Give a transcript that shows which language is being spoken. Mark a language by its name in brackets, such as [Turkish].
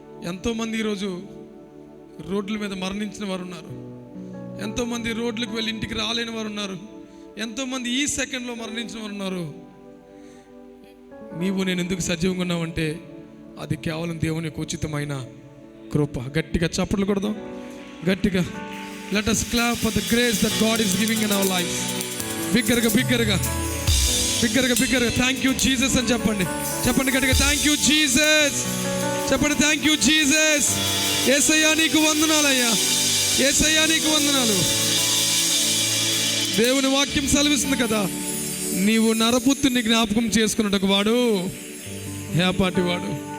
[Telugu] ఎంతోమంది ఈరోజు రోడ్ల మీద మరణించిన వారు ఉన్నారు, ఎంతోమంది రోడ్లకు వెళ్ళి ఇంటికి రాలేని వారు ఉన్నారు, ఎంతోమంది ఈ సెకండ్లో మరణించిన వారు ఉన్నారు. నీవు నేను ఎందుకు సజీవంగా ఉన్నావంటే అది కేవలం దేవుని యొక్క ఉచితమైన కృప. గట్టిగా చప్పట్లు కొడదాం, గట్టిగా. [English] Let us clap for the grace that God is giving in our lives. [Telugu] బిగ్గరగా బిగ్గరగా బిగ్గరగా బిగ్గరగా [English] thank you Jesus [Telugu] అని చెప్పండి. చెప్పండి గట్టిగా, [English] Thank you Jesus. [Telugu] చెప్పండి, థ్యాంక్ యూ జీసస్. యేసయ్యా నీకు వందనాలయ్యా, యేసయ్యా నీకు వందనాలు. దేవుని వాక్యం సెలవిస్తుంది కదా, నీవు నరపుత్రుని జ్ఞాపకం చేసుకున్నట్టు వాడు యాపాటి వాడు.